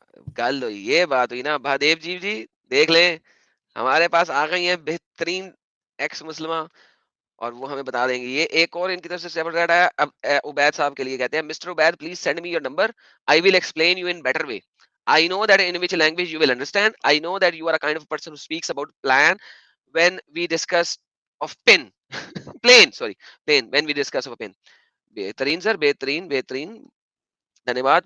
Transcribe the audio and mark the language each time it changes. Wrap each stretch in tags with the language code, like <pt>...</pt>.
<hi>गल हुई, ये बात हुई ना। महादेव जी देख ले, हमारे पास आ गई है बेहतरीन एक्स मुस्लिमा और वो हमें बता देंगे। ये एक और इनकी तरफ से सेपरेट है। अब उबैद साहब के लिए कहते हैं,</hi> <en>Mister Ubaid please send me your number, I will explain you in better way. I know that in which language you will understand. I know that you are a kind of person who speaks about plan when we discuss of pin. Plane, sorry, plane when we discuss of a pin.</en> <hi>बेहतरीन sir, बेहतरीन बेहतरीन, धन्यवाद।</hi>